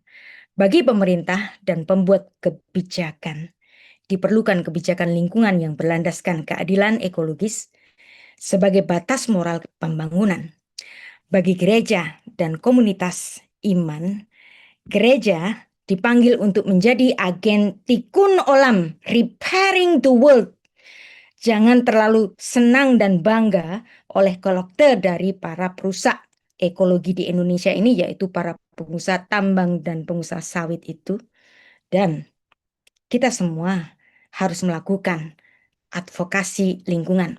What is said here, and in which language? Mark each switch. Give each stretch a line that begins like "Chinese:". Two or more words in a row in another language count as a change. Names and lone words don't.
Indonesian: Bagi pemerintah dan pembuat kebijakan, diperlukan kebijakan lingkungan yang berlandaskan keadilan ekologis sebagai batas moral pembangunan. Bagi gereja dan komunitas iman, gereja dipanggil untuk menjadi agen
Hebrew: תיקון עולם,
English: repairing the world.
Indonesian: Jangan terlalu senang dan bangga oleh kolektor dari para perusak ekologi di Indonesia ini, yaitu para pengusaha tambang dan pengusaha sawit itu. Dan kita semua harus melakukan advokasi lingkungan.